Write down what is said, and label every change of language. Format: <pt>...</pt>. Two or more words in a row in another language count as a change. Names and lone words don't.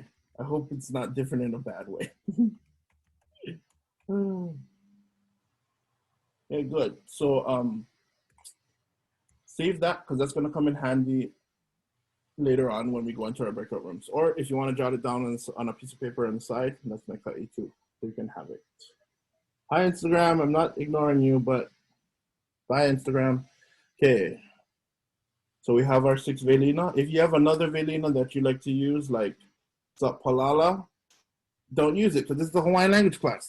<en>I hope it's not different in a bad way. Okay, good. So save that because that's going to come in handy later on when we go into our breakout rooms. Or if you want to jot it down on a piece of paper on the side, that's my ʻAʻA too, so you can have it. Hi, Instagram. I'm not ignoring you, but bye, Instagram. Okay. So we have our 6 Welina. If you have another Welina that you like to use, like Palala, don't use it because this is the Hawaiian language class.</en>